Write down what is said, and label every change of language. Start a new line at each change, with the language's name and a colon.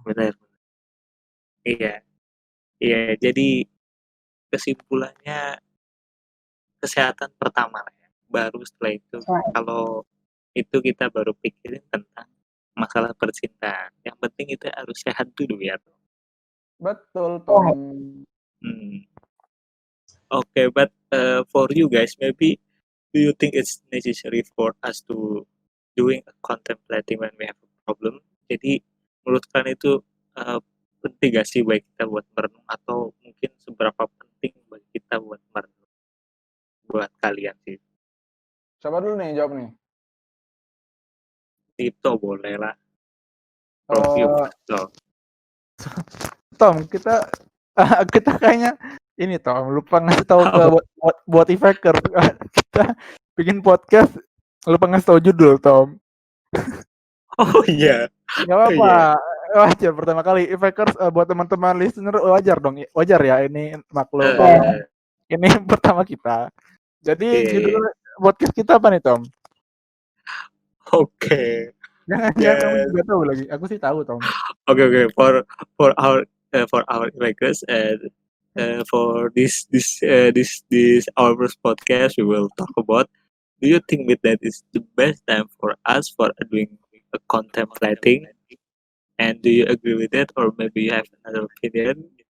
Indonesian: benar. Iya. Iya, jadi kesimpulannya kesehatan pertama lah ya. Baru setelah itu
English: Right.
Indonesian: kalau itu kita baru pikirin tentang masalah percintaan. Yang penting itu harus sehat dulu ya. Betul Tom. Hmm.
English: Okay, but for you guys, maybe do you think it's necessary for us to doing a contemplating when we have a problem?
Indonesian: Jadi menurut kalian itu penting gak sih bagi kita buat merenung, atau mungkin seberapa penting bagi kita buat merenung buat kalian sih? Siapa dulu nih jawab nih? Itu boleh lah. Prof you so. Tom, kita kayaknya ini Tom, lupa ngasih tahu ke buat Ifeker. Kita bikin podcast lupa ngasih tahu judul Tom. Oh iya. Gak apa-apa. Wajar pertama kali Ifekers, buat teman-teman listener wajar dong. Wajar ya, ini maklum. Ini pertama kita. Jadi judul podcast kita apa nih Tom? Oke. Jangan kamu juga tahu lagi. Aku sih tahu Tom.
English: Okay. For our makers and for this our first podcast, we will talk about, do you think that is the best time for us for doing a contemplating, and do you agree with that, or maybe you have another opinion?